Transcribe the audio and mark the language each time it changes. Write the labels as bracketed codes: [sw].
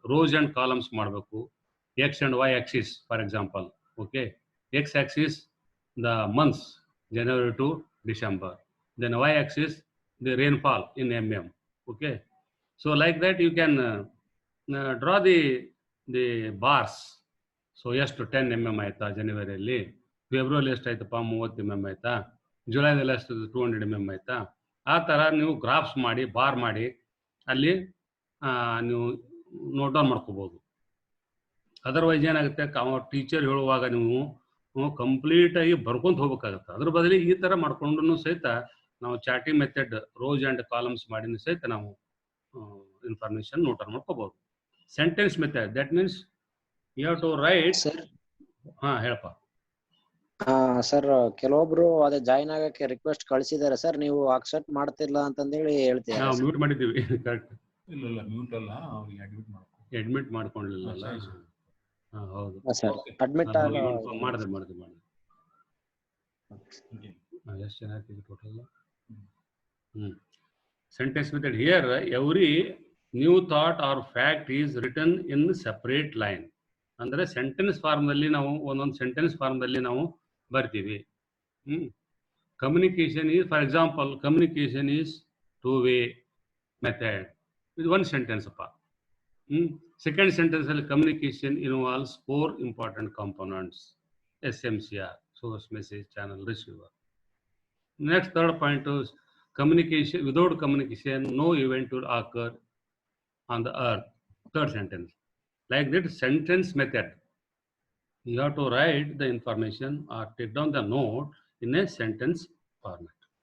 [en] Rows and columns [kn] ಮಾಡಬೇಕು. [en] X and Y axis, for example. Okay. X-axis, the months, January to December. Then Y-axis, the rainfall in mm. Okay. So like that you can draw the bars. [kn] So yes to 10 mm ಆಯ್ತಾ ಜನವರಿಯಲ್ಲಿ, February ಎಷ್ಟಾಯ್ತಪ್ಪ 30 mm ಆಯ್ತಾ, ಜುಲೈದಲ್ಲಿ ಎಷ್ಟು 200 mm ಆಯ್ತಾ, ಆ ಥರ ನೀವು graphs ಮಾಡಿ bar ಮಾಡಿ ಅಲ್ಲಿ ನೀವು ನೋಟ್ ಡೌನ್ ಮಾಡ್ಕೋಬೋದು. ಅದರ್ವೈಸ್ ಏನಾಗುತ್ತೆ, ಟೀಚರ್ ಹೇಳುವಾಗ ನೀವು ಕಂಪ್ಲೀಟ್ ಆಗಿ ಬರ್ಕೊಂತ ಹೋಗ್ಬೇಕಾಗತ್ತೆ. ಅದ್ರ ಬದಲಿಗೆ ಈ ತರ ಮಾಡ್ಕೊಂಡು ಸಹಿತ ನಾವು ಚಾಟಿಂಗ್ ಮೆಥಡ್ ರೋಸ್ ಅಂಡ್ ಕಾಲಮ್ಸ್ ಮಾಡಿನ ಸಹಿತ ನಾವು ಇನ್ಫಾರ್ಮೇಶನ್ ನೋಟ್ ಮಾಡ್ಕೋಬಹುದು. [en] Sentence method that means you have to write. [kn] Sir ಹೇಳಪ್ಪ. ಸರ್ ಕೆಲವೊಬ್ರು ಅದೇ ಜಾಯಿನ್ ಆಗಕ್ಕೆ ರಿಕ್ವೆಸ್ಟ್ ಕಳಿಸಿದಾರೆ ಸರ್, ನೀವು ಅಕ್ಸೆಪ್ಟ್ ಮಾಡ್ತಿಲ್ಲ ಅಂತಂದೇಳಿ ನಾವು ಹೇಳ್ತೀರಾ? ಮ್ಯೂಟ್ ಮಾಡಿದ್ದೀವಿ. ಕರೆಕ್ಟ್. ಇಲ್ಲ ಮ್ಯೂಟ್ ಅಲ್ಲ, ಅವ್ರಿಗೆ ಅಡ್ಮಿಟ್ ಮಾಡ್ಕೊಳ್ಳಿಲ್ಲ. ಹೌದು ಸರ್ ಅಡ್ಮಿಟ್ ಮಾಡಿದೆ. ಎಷ್ಟು ಜನ ಆಗ್ತಿದೆ total? [en] Sentence method here, every new thought or fact is written in separate line. [kn] ಅಂದ್ರೆ ಸೆಂಟೆನ್ಸ್ ಫಾರ್ಮ್ ನಲ್ಲಿ ನಾವು ಒಂದೊಂದು ಸೆಂಟೆನ್ಸ್ ಫಾರ್ಮ್ ನಲ್ಲಿ ನಾವು ಬರ್ತೀವಿ. [en] Communication is, for example, communication is two way method. [kn] ಇದು ಒಂದು ಸೆಂಟೆನ್ಸ್ ಅಪ್ಪ. [en] Second sentence ಅಲ್ಲಿ communication involves 4 important components: SMCR, source, message, channel, receiver. Next, third point is communication. Without communication, no event will occur on the earth. Third sentence. Like that sentence method, you have to write the information or take down the note in a sentence format.